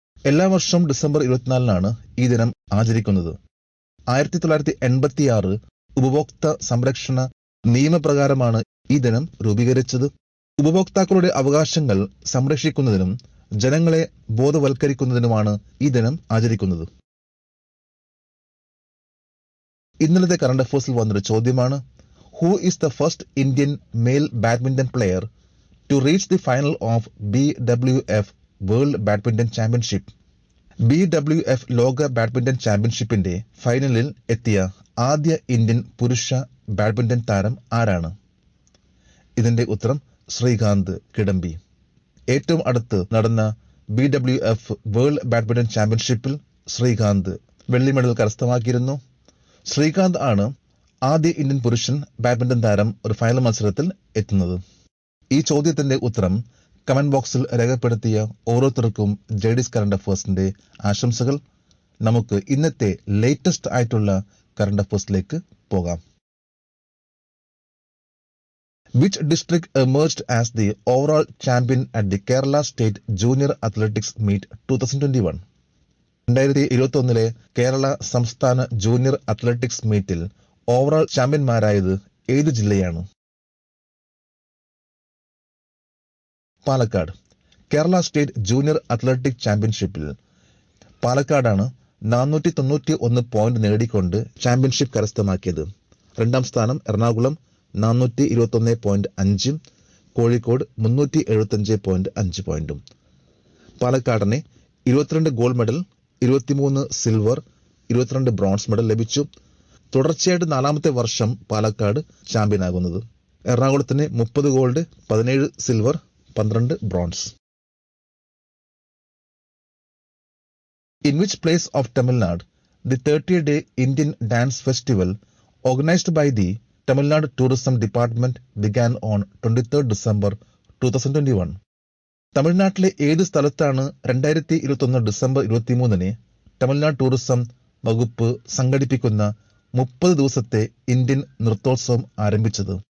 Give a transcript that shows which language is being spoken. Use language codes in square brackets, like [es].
[ml] എല്ലാ വർഷവും ഡിസംബർ 24 ഈ ദിനം ആചരിക്കുന്നത്. 1986 ഉപഭോക്തൃ സംരക്ഷണ നിയമപ്രകാരമാണ് ഈ ദിനം രൂപീകരിച്ചത്. ഉപഭോക്താക്കളുടെ അവകാശങ്ങൾ സംരക്ഷിക്കുന്നതിനും ജനങ്ങളെ ബോധവൽക്കരിക്കുന്നതിനുമാണ് ഈ ദിനം ആചരിക്കുന്നത്. ഇന്നലത്തെ കറണ്ട് അഫേഴ്സിൽ വന്നൊരു ചോദ്യമാണ്: [en] Who is the first Indian male badminton player to reach the final of BWF World Badminton Championship? [ml] BWF ലോക ബാഡ്മിന്റൺ ചാമ്പ്യൻഷിപ്പിന്റെ ഫൈനലിൽ എത്തിയ ആദ്യ ഇന്ത്യൻ പുരുഷ ബാഡ്മിന്റൺ താരം ആരാണ്? ഇതിന്റെ ഉത്തരം ശ്രീകാന്ത് കിഡംബി. ഏറ്റവും അടുത്ത് നടന്ന BWF വേൾഡ് ബാഡ്മിന്റൺ ചാമ്പ്യൻഷിപ്പിൽ ശ്രീകാന്ത് വെള്ളി മെഡൽ കരസ്ഥമാക്കിയിരുന്നു. ശ്രീകാന്ത് ആണ് ആദ്യ ഇന്ത്യൻ പുരുഷൻ ബാഡ്മിന്റൺ താരം ഒരു ഫൈനൽ മത്സരത്തിൽ എത്തുന്നത്. ഈ ചോദ്യത്തിന്റെ ഉത്തരം കമന്റ് ബോക്സിൽ രേഖപ്പെടുത്തിയ ഓരോരുത്തർക്കും JDS കറണ്ട് അഫേഴ്സിന്റെ ആശംസകൾ. നമുക്ക് ഇന്നത്തെ ലേറ്റസ്റ്റ് ആയിട്ടുള്ള കറണ്ട് അഫേഴ്സിലേക്ക് പോകാം. [en] Which district emerged as the overall champion at the Kerala State Junior Athletics Meet 2021? [ml] 2021 Kerala സംസ്ഥാന ജൂനിയർ അത്ലറ്റിക്സ് മീറ്റിൽ ഓവറോൾ ചാമ്പ്യന്മാരായത് ഏത് ജില്ലയാണ്? Palakkad. Kerala state junior athletic ചാമ്പ്യൻഷിപ്പിൽ പാലക്കാടാണ് 491 പോയിന്റ് നേടിക്കൊണ്ട് ചാമ്പ്യൻഷിപ്പ് കരസ്ഥമാക്കിയത്. രണ്ടാം സ്ഥാനം എറണാകുളം 421.5, കോഴിക്കോട് 375.5 പോയിന്റും. പാലക്കാടിന് 22 gold medal, 23 silver, 22 bronze medal ലഭിച്ചു. തുടർച്ചയായിട്ട് 4ാമത്തെ വർഷം Palakkad ചാമ്പ്യനാകുന്നത്. എറണാകുളത്തിന് 30 gold, 17 silver, 12 bronze. [en] In which place of Tamil Nadu the 30th-day Indian Dance Festival organized by the Tamil Nadu Tourism Department began on 23rd December 2021? [ml] തമിഴ്നാട്ടിലെ ഏത് സ്ഥലത്താണ് 2021 ഡിസംബർ 23 തമിഴ്നാട് ടൂറിസം വകുപ്പ് സംഘടിപ്പിക്കുന്ന 30 ദിവസത്തെ Indian നൃത്തോത്സവം ആരംഭിച്ചത്?